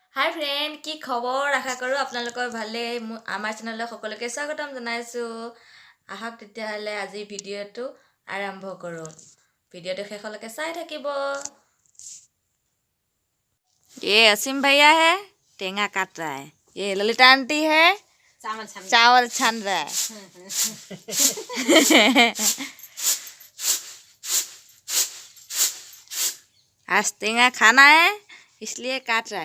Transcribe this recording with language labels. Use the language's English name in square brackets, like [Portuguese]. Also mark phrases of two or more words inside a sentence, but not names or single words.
[English] hi friend, [Assamese] কি খবৰ? আশা কৰোঁ আপোনালোকৰ ভালেই। আমাৰ চেনেললৈ সকলোকে স্বাগতম জনাইছোঁ। আহক তেতিয়াহ'লে আজি ভিডিঅ'টো আৰম্ভ কৰোঁ। ভিডিঅ'টো শেষলৈকে চাই থাকিব। [Hindi] ये असीम भैया है, टेंगा काट रहा है। ये ललिता आंटी है, चावल छान रहा है। आज टेंगा खाना है इसलिए काट रहा है।